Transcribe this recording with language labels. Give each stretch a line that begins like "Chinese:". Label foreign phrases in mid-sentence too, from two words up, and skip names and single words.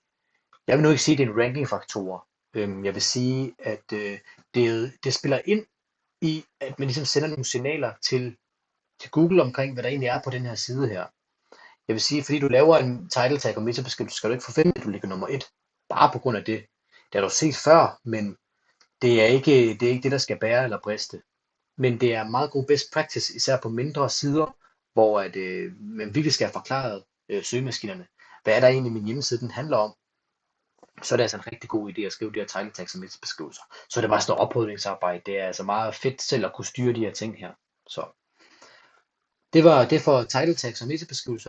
Danish: Jeg vil nu ikke sige, at det er en rankingfaktor. Jeg vil sige, at det spiller ind i, at man ligesom sender nogle signaler til Google omkring, hvad der egentlig er på den her side her. Jeg vil sige, fordi du laver en
English: title tag
Danish: og metabeskrivelse, skal du ikke forvente, at du ligger nummer 1. Bare på grund af det. Det har du set før, men det er ikke det, der skal bære eller briste. Men det er meget god
English: best practice,
Danish: især på mindre sider, hvor man virkelig skal have forklaret søgemaskinerne, hvad er der egentlig min hjemmeside, den handler om. Så er det altså en rigtig god idé at skrive de her
English: title tags
Danish: og metabeskrivelser. Så er det bare sådan noget oprydningsarbejde. Det er altså meget fedt selv at kunne styre de her ting her. Så det var det for
English: title tags
Danish: og metabeskrivelser.